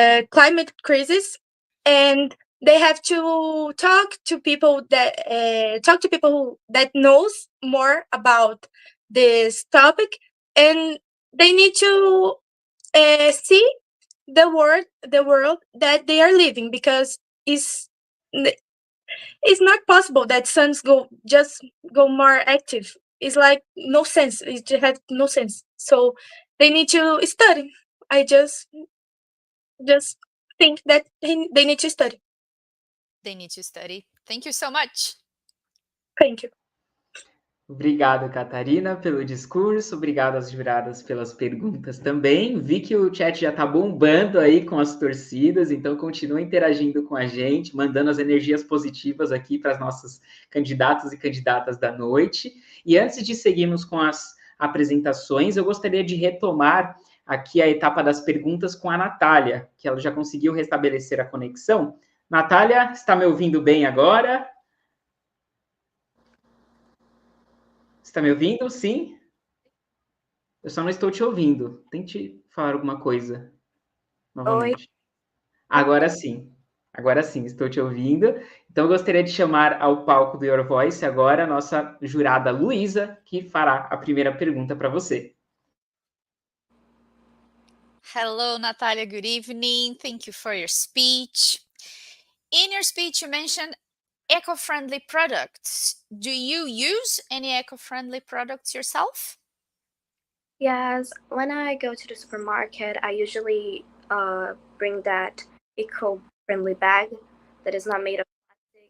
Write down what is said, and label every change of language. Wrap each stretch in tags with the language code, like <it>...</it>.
<en>climate crisis, and they have to talk to people that knows more about this topic, and they need to see the world that they are living, because it's not possible that sons go more active. It's like no sense. It just has no sense. So they need to study. I just think that they need to study. They need to study. Thank you so much. Thank you.</en> <pt>Obrigado, Catarina, pelo discurso. Obrigado às juradas pelas perguntas também. Vi que o chat já está bombando aí com as torcidas, então continua interagindo com a gente, mandando as energias positivas aqui para as nossas candidatos e candidatas da noite. E antes de seguirmos com as apresentações, eu gostaria de retomar aqui a etapa das perguntas com a Natália, que ela já conseguiu restabelecer a conexão. Natália, está me ouvindo bem agora? Está me ouvindo? Sim? Eu só não estou te ouvindo. Tente falar alguma coisa novamente. Agora sim, estou te ouvindo. Então, eu gostaria de chamar ao palco do Your Voice agora a nossa jurada Luísa, que fará a primeira pergunta para você.</pt> <en>Hello, Natalia. Good evening. Thank you for your speech. In your speech, you mentioned eco-friendly products. Do you use any eco-friendly products yourself? Yes, when I go to the supermarket, I usually bring that eco-friendly bag that is not made of plastic.</en>